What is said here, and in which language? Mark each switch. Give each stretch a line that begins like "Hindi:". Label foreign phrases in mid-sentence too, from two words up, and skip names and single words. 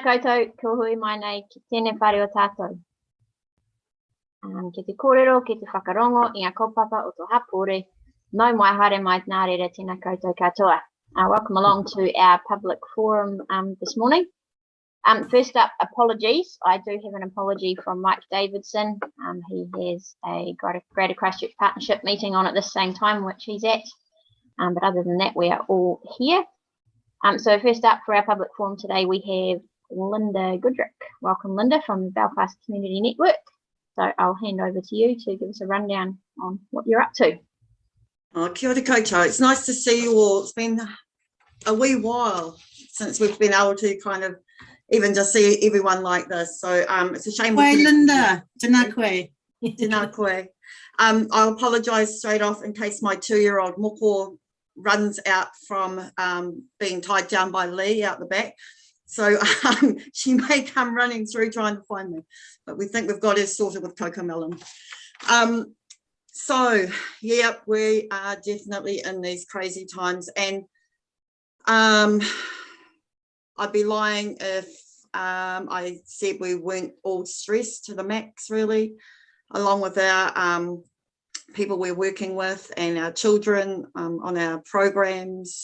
Māori: koutou, ko hui mai nei ki tēnei whare o tātou. Ki te kōrero, ki te whakarongo, i ngā kaupapa o tō hapore, nau mai haere mai ngā rere tēnā koutou katoa.
English: Welcome along to our public forum this morning. First up, apologies. I do have an apology from Mike Davidson. He has a Greater Christchurch Partnership meeting on at the same time, which he's at. But other than that, we are all here. So first up for our public forum today, we have Linda Goodrick. Welcome, Linda, from the Belfast Community Network. So I'll hand over to you to give us a rundown on what you're up to.
Māori: Oh, kia ora koutou.
English: It's nice to see you all. It's been a wee while since we've been able to kind of even just see everyone like this. So it's a shame.
Māori: Koe, Linda. Tēnā koe. Tēnā koe.
English: I'll apologise straight off in case my 2-year-old Moko runs out from being tied down by Lee out the back. So she may come running through trying to find me, but we think we've got her sorted with Coco Melon. So yeah, we are definitely in these crazy times, and I'd be lying if I said we weren't all stressed to the max, really, along with our people we're working with and our children on our programs.